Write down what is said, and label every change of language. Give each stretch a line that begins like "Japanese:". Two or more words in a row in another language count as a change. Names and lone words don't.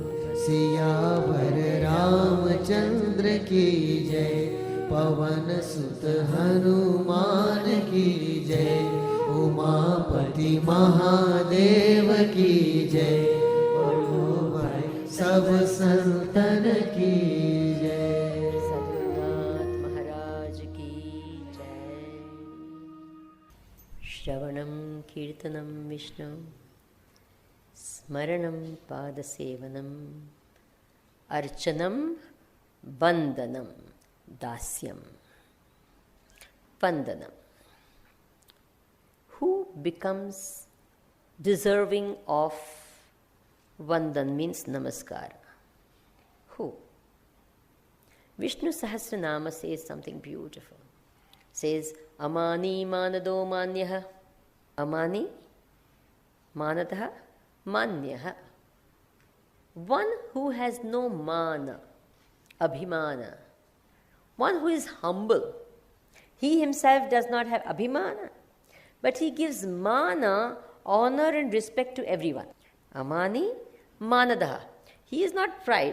Hindi: सियावर रामचंद्र की जय, पवन सुत हनुमान की जय। उमापति महादेव की जय, बोलो भाई सब संतन की जय। सद्गुरुनाथ महाराज की जय।
Sanskrit: श्रवणं कीर्तनं विष्णु, स्मरणं पादसेवनम्, अर्चनं वंदनं दास्यं। Vandanam.
English: Who becomes deserving of Vandan means namaskar? Who? Vishnu Sahasranama says something beautiful. Says,
Sanskrit: अमानी मानदो मान्यः. अमानी मानतः मान्यः.
English: One who has no mana, abhimana. One who is humble. He himself does not have abhimana, but he gives mana, honor and respect to everyone.
Sanskrit: अमानी मानदः.
English: He is not pride.